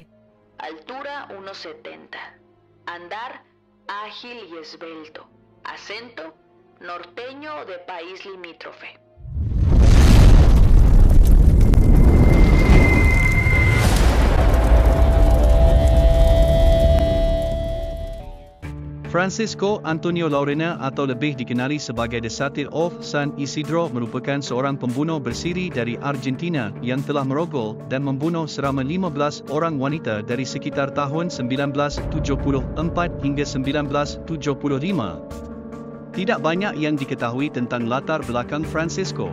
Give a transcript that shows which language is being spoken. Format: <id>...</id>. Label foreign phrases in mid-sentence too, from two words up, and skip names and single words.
<es>altura 1,70, andar ágil y esbelto, acento norteño de país limítrofe.</es> <ms>Francisco Antonio Laurena atau lebih dikenali sebagai The Satyr of San Isidro merupakan seorang pembunuh bersiri dari Argentina yang telah merogol dan membunuh selama 15 orang wanita dari sekitar tahun 1974 hingga 1975. Tidak banyak yang diketahui tentang latar belakang Francisco.</ms>